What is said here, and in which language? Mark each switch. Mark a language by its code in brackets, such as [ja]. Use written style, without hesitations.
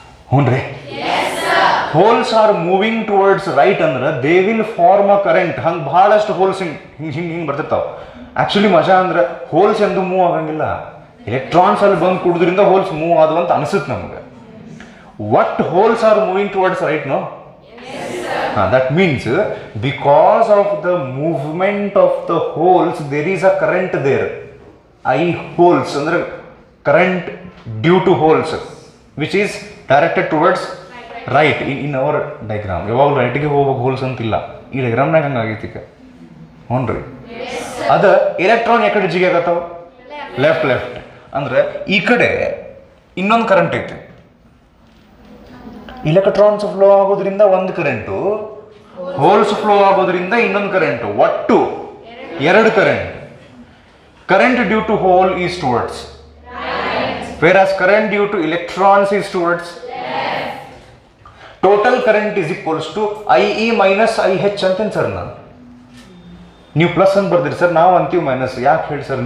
[en] ಹ್ಞೂನ್ರಿ, holes are moving towards right [kn] ಅಂದ್ರೆ [en] They will form a current. [kn] ಹಂಗೆ ಭಾಳಷ್ಟು ಹೋಲ್ಸ್ ಹಿಂಗೆ ಬರ್ತಿರ್ತಾವೆ. ಆ್ಯಕ್ಚುಲಿ ಮಜಾ ಅಂದ್ರೆ ಹೋಲ್ಸ್ ಎಂದು ಮೂವ್ ಆಗಂಗಿಲ್ಲ, ಎಲೆಕ್ಟ್ರಾನ್ಸ್ ಅಲ್ಲಿ ಬಂದು ಕುಡಿದ್ರಿಂದ ಹೋಲ್ಸ್ ಮೂವ್ ಆದವು ಅಂತ ಅನಿಸುತ್ತೆ ನಮ್ಗೆ. [en] what holes are moving towards right now? That means because of the movement of the holes there is a current there. I holes [kn] andre [en] current due to holes which is directed towards right in our diagram. [kn] ಯಾವಾಗ right ಗೆ ಹೋಗೋ holes ಅಂತಿಲ್ಲ, ಈ diagram ನಾಗ ಹಂಗಾಗೈತಿ ಈಗ. ಹ್ಞೂನ್ರಿ, ಅದ electron ಯಾಕಡೆ ಜಿಗಿ ಆಗತ್ತಾವ? ಲೆಫ್ಟ್ ಅಂದ್ರೆ ಈ ಕಡೆ ಇನ್ನೊಂದು ಕರೆಂಟ್ ಐತಿ. ಇಲೆಕ್ಟ್ರಾನ್ಸ್ ಫ್ಲೋ ಆಗೋದ್ರಿಂದ ಒಂದು ಕರೆಂಟು, ಹೋಲ್ಸ್ ಫ್ಲೋ ಆಗೋದ್ರಿಂದ ಇನ್ನೊಂದು ಕರೆಂಟು, ಒಟ್ಟು ಎರಡು current. [en] Current due to hole is towards, whereas current due to electrons is towards left. Total current is equals to IE minus IH [kn] ಅಂತೇನು ಸರ್? ನಾನು ನೀವು ಪ್ಲಸ್ ಅಂತ ಬರ್ದಿರಿ ಸರ್, ನಾವು ಅಂತೀವಿ ಮೈನಸ್. ಯಾಕೆ ಹೇಳಿ ಸರ್?